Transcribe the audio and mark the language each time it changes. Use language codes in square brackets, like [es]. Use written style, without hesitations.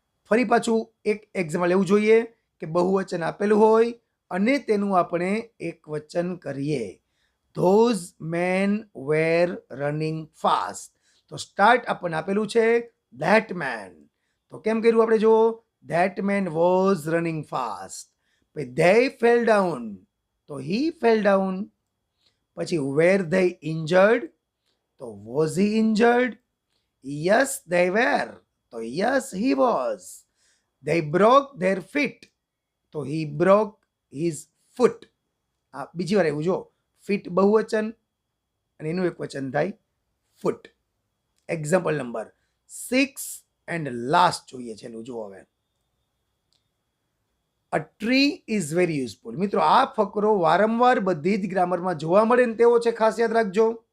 [gu] ફરી પાછું એક એક્ઝામ્પલ એવું જોઈએ કે બહુવચન આપેલું હોય અને તેનું આપણે એક વચન કરીએ. [en] those men were running fast, [gu] તો સ્ટાર્ટ આપણને આપેલું છે ધેટ મેન, તો કેમ કર્યું આપણે જુઓ. [en] That man was running fast. they fell down, [gu] તો [en] he fell down. [gu] પછી [en] were they injured, તો was he injured. yes they were, તો yes he was. they broke their feet, તો he broke his foot. [gu] આ બીજી વાર એવું જો, ફીટ બહુવચન અને એનું એક વચન થાય ફૂટ. એક્ઝામ્પલ નંબર 6 એન્ડ લાસ્ટ જોઈએ છેલ્લું જુઓ હવે. [en] A tree is very useful. [gu] મિત્રો આ ફકરો વારંવાર બધી જ ગ્રામરમાં જોવા મળે ને તેવો છે, ખાસ યાદ રાખજો.